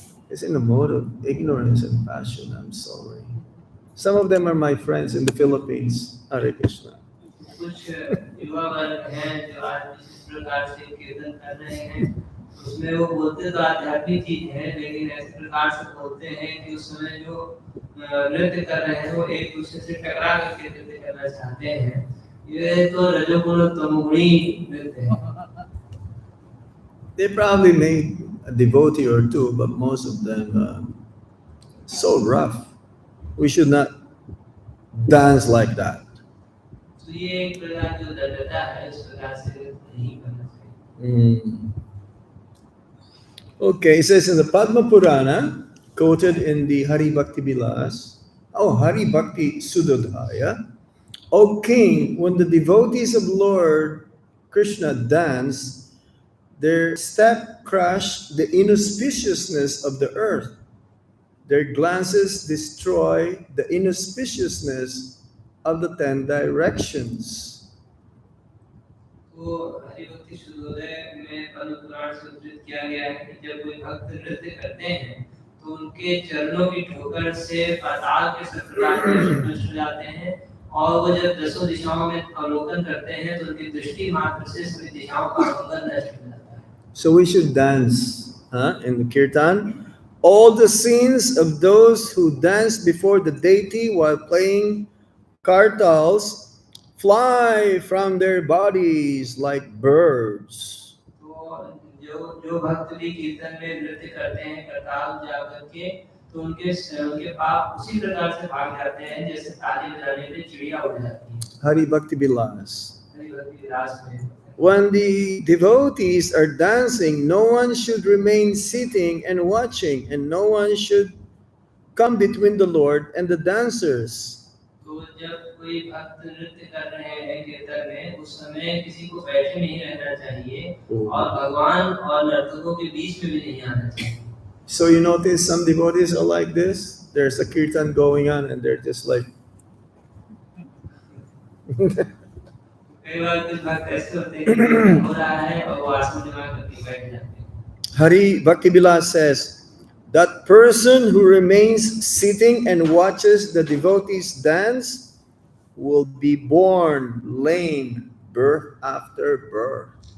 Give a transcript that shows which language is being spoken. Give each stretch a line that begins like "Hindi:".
English: It's in a mode of ignorance and passion. I'm sorry. Some of them are my friends in the Philippines. Hare Krishna.
Hindi: कुछ युवा वर्ग हैं जो आज इस प्रकार से कीर्तन कर रहे हैं, उसमें वो बोलते तो आध्यात्मिक चीज है, लेकिन ऐसे प्रकार से बोलते हैं कि उस समय जो नृत्य कर रहे हैं वो एक दूसरे से टकरा करके नृत्य करना चाहते हैं। ये तो रजोगुण तमोगुणी नृत्य है।
English: They probably made a devotee or two, but most of them so rough. We should not dance like that.
Hindi: तो ये एक प्रकार जो दृढ़ता है इस प्रकार से नहीं करना चाहिए।
English: Okay, it says in the Padma Purana, quoted in the Hari Bhakti Vilas, Hari Bhakti Sudodhaya, O king, when the devotees of Lord Krishna dance, their step crushed the inauspiciousness of the earth. Their glances destroy the inauspiciousness of the 10 directions.
Hindi: तो हरिभक्ति सूर्योदय में पद्म पुराण से उद्धृत किया गया है कि जब कोई भक्त नृत्य करते हैं तो उनके चरणों की ठोकर से पाताल के सब प्रकार के नष्ट हो जाते हैं, और वो जब दसों दिशाओं में अवलोकन करते हैं तो उनकी दृष्टि मात्र से सभी दिशाओं का अवलोकन नष्ट हो जाता है।
English: So we should dance in the Kirtan. All the scenes of those who dance before the deity while playing kartals fly from their bodies like birds.
Hindi: तो जो भक्त भी कीर्तन में नृत्य करते हैं करताल जाकर के, तो उनके पाप उसी प्रकार से भाग जाते हैं जैसे ताली बजाने पे चिड़िया उड़ जाती है।
English: Hari Bhakti Vilas.
Hindi: हरि भक्ति विलास में
English: When the devotees are dancing, no one should remain sitting and watching, and no one should come between the Lord and the dancers.
Hindi: तो जब कोई भक्त नृत्य कर रहे हैं कीर्तन में, उस समय किसी को बैठे नहीं रहना चाहिए और भगवान और नर्तकों के बीच में भी नहीं आना चाहिए।
English: So you notice some devotees are like this. There's a kirtan going on and they're just like
Hindi: कई बार कुछ भक्त ऐसे होते हैं कि कीर्तन हो रहा है और वो आसन जमा करके बैठ जाते हैं।
English: Hari Bhakti Vilas says, that person who remains sitting and watches the devotees dance will be born lame birth after birth.